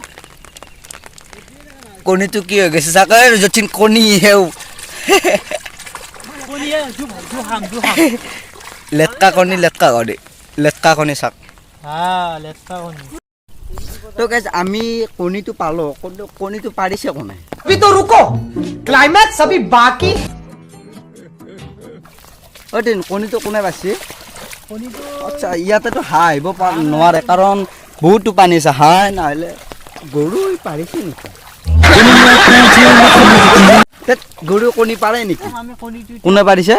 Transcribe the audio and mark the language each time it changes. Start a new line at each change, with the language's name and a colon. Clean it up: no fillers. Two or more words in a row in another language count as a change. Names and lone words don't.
Assamese: কণীটো কি হৈ গৈছে চাওক যতীন কণী হেও লেটকা কণী চাওক তো গাইজ আমি কণীটো পালোঁ কিন্তু কণীটো পাৰিছে কোনে
Hindi: अभी तो रुको क्लाइमैक्स अभी बाकी
Assamese: দিন কণীটো কোনে পাইছে আচ্ছা ইয়াতেতো হাঁহ আহিব নোৱাৰে কাৰণ বহুতো পানী আছে হাঁহ নহ'লে গৰু পাৰিছে নেকি গৰু কণী পাৰে নেকি কোনে পাৰিছে